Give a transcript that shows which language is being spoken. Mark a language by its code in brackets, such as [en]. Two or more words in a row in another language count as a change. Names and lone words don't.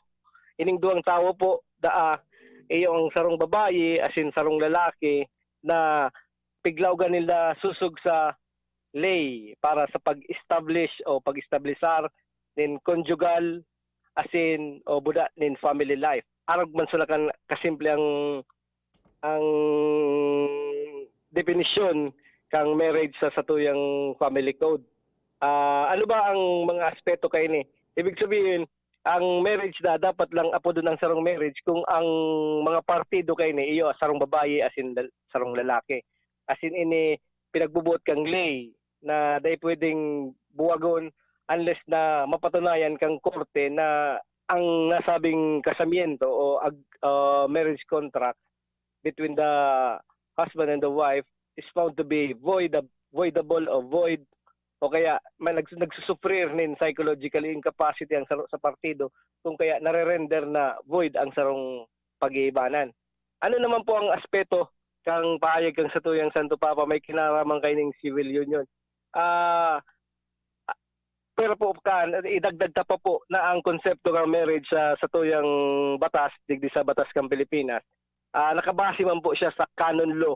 [bik] Ining duwang tawo po iyo ang sarong babayi as in sarong lalaki na piglawgan nila susog sa lay para sa pag-establish o pag-establisar nin conjugal asin o buda nin [en] family life. [bik] Arag man sila kan kasimple ang definisyon kang marriage sa satuyang [en] family code. [bik] Ano ba ang mga aspeto kay ni? Ibig sabihin, ang marriage dapat lang apo doon ang sarong marriage kung ang mga partido kay ni iyo sarong babae asin sarong lalaki. Asin ini pinagbubuot kang lay na day pwedeng buwagon unless na mapatunayan kang korte na ang nasabing kasamiento o [en] marriage contract between the husband and the wife is found to be voidable or void [bik] o kaya nagsusufrir nin [en] psychological incapacity [bik] ang sa partido kung kaya nare-render na void ang sarong pag-iibanan. Ano naman po ang aspeto kang paayag kang sa tuyang Santo Papa may kinaraman kay ning civil union? Pero po idagdag ta pa po na ang konsepto ng marriage sa tuyang batas, digdi sa batas kang Pilipinas, nakabase man po siya sa canon law.